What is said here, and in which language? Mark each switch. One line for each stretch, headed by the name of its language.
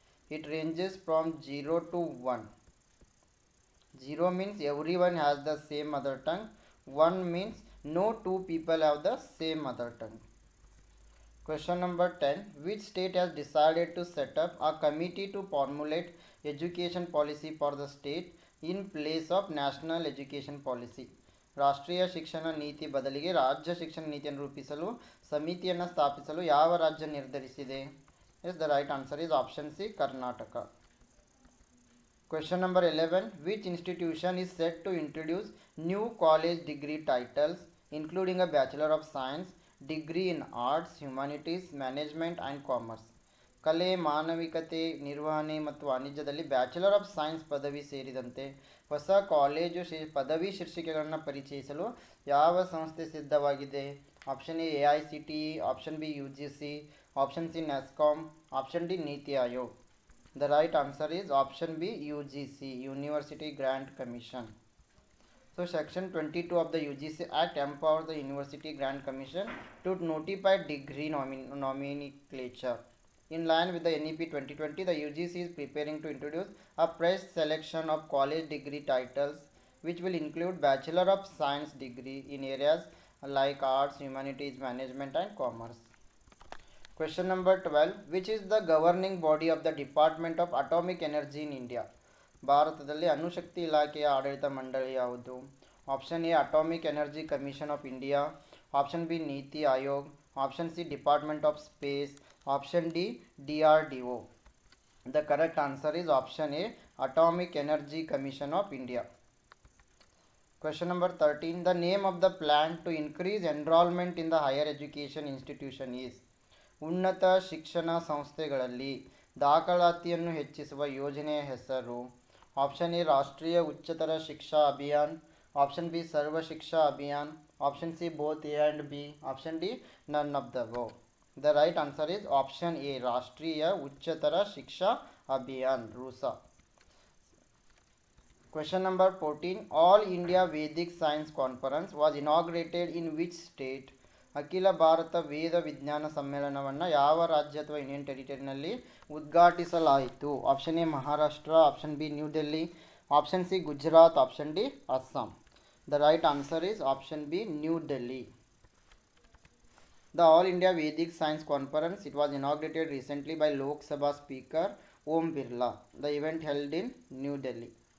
English: It ranges from 0 to 1. 0 means everyone has the same mother tongue. 1 means no two people have the same mother tongue. Question number 10. Which state has decided to set up a committee to formulate education policy for the state in place of national education policy?
Kannada: ರಾಷ್ಟ್ರೀಯ ಶಿಕ್ಷಣ ನೀತಿ ಬದಲಿಗೆ ರಾಜ್ಯ ಶಿಕ್ಷಣ ನೀತಿಯನ್ನು ರೂಪಿಸಲು ಸಮಿತಿಯನ್ನು ಸ್ಥಾಪಿಸಲು ಯಾವ ರಾಜ್ಯ ನಿರ್ಧರಿಸಿದೆ?
English: Yes, the right answer is option C, Karnataka. Question number 11. Which institution is set to introduce new college degree titles including a Bachelor of Science, degree in Arts, Humanities, Management and Commerce?
Kannada: ಕಲೆ, ಮಾನವಿಕತೆ, ನಿರ್ವಹಣೆ ಮತ್ತು ವಾಣಿಜ್ಯದಲ್ಲಿ bachelor of science ಪದವಿ ಸೇರಿದಂತೆ ಹೊಸ college ಪದವಿ ಶೀರ್ಷಿಕೆಗಳನ್ನು ಪರಿಚಯಿಸಲು ಯಾವ ಸಂಸ್ಥೆ ಸಿದ್ಧವಾಗಿದೆ?
English: Option A AICTE, option B UGC, option C NASSCOM, option D NITI Aayog. The right answer is option B, UGC, University Grant Commission. So section 22 of the UGC Act empowers the University Grant Commission to notify degree nomenclature. In line with the NEP 2020, the UGC is preparing to introduce a fresh selection of college degree titles which will include Bachelor of Science degree in areas like Arts, Humanities, Management and Commerce. Question number 12. Which is the governing body of the Department of Atomic Energy in India?
Kannada: ಭಾರತದಲ್ಲಿ ಅಣುಶಕ್ತಿ ಇಲಾಖೆಯ ಆಡಳಿತ ಮಂಡಳಿ ಯಾವುದು?
English: Option A atomic energy commission of India, option B NITI Aayog, option C department of space, option D DRDO. The correct answer is option A, Atomic Energy Commission of India. Question number 13. The name of the plan to increase enrollment in the higher education institution is?
Kannada: ಉನ್ನತ ಶಿಕ್ಷಣ ಸಂಸ್ಥೆಗಳಲ್ಲಿ ದಾಖಲಾತಿಯನ್ನು ಹೆಚ್ಚಿಸುವ ಯೋಜನೆಯ ಹೆಸರು?
English: Option A Rashtriya Uchchatar Shiksha Abhiyan, option B Sarva Shiksha Abhiyan, option C both A and B, option D none of the above. The right answer is option A, Rashtriya Uchchatar Shiksha Abhiyan, RUSA. Question number 14. All India Vedic Science Conference was inaugurated in which state?
Kannada: ಅಖಿಲ ಭಾರತ ವೇದ ವಿಜ್ಞಾನ ಸಮ್ಮೇಳನವನ್ನು ಯಾವ ರಾಜ್ಯ ಅಥವಾ union ಟೆರಿಟರಿನಲ್ಲಿ ಉದ್ಘಾಟಿಸಲಾಯಿತು?
English: Option A Maharashtra, option B new Delhi, option C Gujarat, option D Assam. The right answer is option B, New Delhi. The All India Vedic Science Conference, it was inaugurated recently by Lok Sabha Speaker Om Birla. The event held in New Delhi.